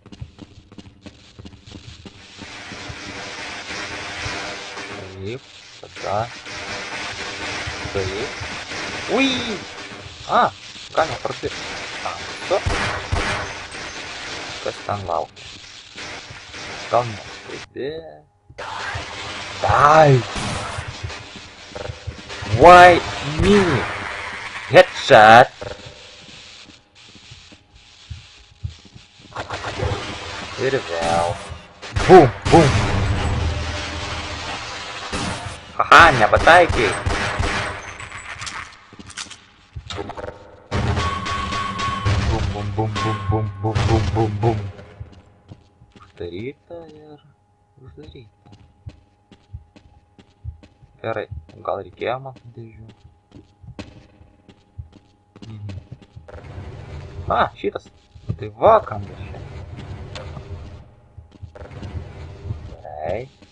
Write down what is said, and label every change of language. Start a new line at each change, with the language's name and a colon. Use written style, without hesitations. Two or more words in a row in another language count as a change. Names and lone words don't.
Lithuanian: Taip, tada. Taip. Ui! A, galima prapirkti. Anksto. Kas ten laukia? Gal neskubėt.
English: Dai! Why me?
Lithuanian: Headshot! Ir vėl. Bum, bum. Haha, nepataikiai. Bum, bum, bum, bum, bum, bum, bum, bum, bum. Uždaryta ir uždaryta. Gerai, gal reikėjo man dėžių? A, šitas. Tai va, kam dar čia. Gerai.